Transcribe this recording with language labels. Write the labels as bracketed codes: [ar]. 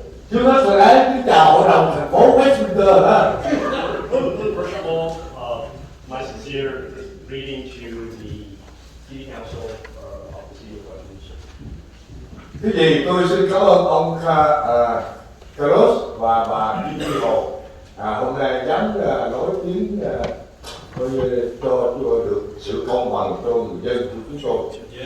[vi] Trước hết rồi đấy, kính chào hội đồng thành phố Westminster đó. [en] First of all, my sincere greeting to the City Council of the City of Westminster. [vi] Thế thì tôi xin cảm ơn ông Carlos và bà Kim Thị Hồ hôm nay dám nói tiếng coi như cho được sự công bằng cho người dân của chúng tôi.